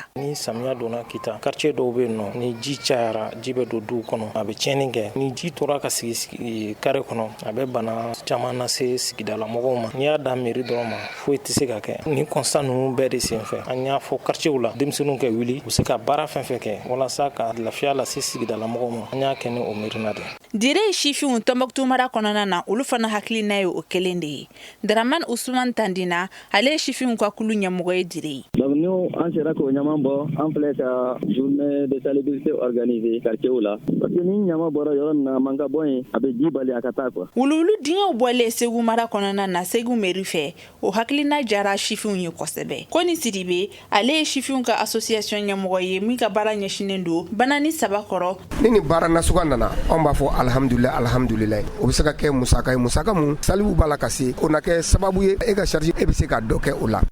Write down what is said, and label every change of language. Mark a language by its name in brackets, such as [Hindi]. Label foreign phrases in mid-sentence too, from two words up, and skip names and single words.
[Bambara] ni samiya donna Kita quartier dɔw bɛ yen nɔ ni ji cayara ji bɛ don duw kɔnɔ a bɛ tiɲɛni kɛ ni ji tora ka sigi kare kɔnɔ a bɛ bana caman lase sigidala mɔgɔw ma n'i y'a da mairie dɔrɔn ma foyi tɛ se ka kɛ ni constat ninnu bɛɛ de senfɛ an y'a fɔ quartierw la denmisɛnninw kɛ wuli u se ka baara fɛn fɛn kɛ walasa ka lafiya lase sigidala mɔgɔw ma an y'a kɛ ni o miirina de dire sifinw Tɔnbɔkutu mara kɔnɔna na olu fana hakilina ye o kelen de ye Dramane Ousmane Tandina ale sifinw ka kulu ɲɛmɔgɔ ye dire ne nous an sera ko ɲaman bɔ an filɛ ka [French] journée de salubrité organisée [Bambara] quartier la [French] parce que [Bambara] ni ɲama bɔra yɔrɔ min na a man ka bɔ yen a bɛ ji bali a ka taa quoi. Wuluwulu dingɛw bɔlen Segu mara kɔnɔna na Segu mairie fɛ o hakilina jara sifinw ye kosɛbɛ. Koni Sidibe ale ye sifinw ka association ɲɛmɔgɔ ye min ka baara ɲɛsinen don bana ni saba kɔrɔ. Ni baara nasuga nana an b'a fɔ alhamdulilayi o bɛ se ka kɛ musaka ye musaka mun salibu b'a la ka se o na kɛ sababu ye e ka charge e bɛ se ka dɔ kɛ o la.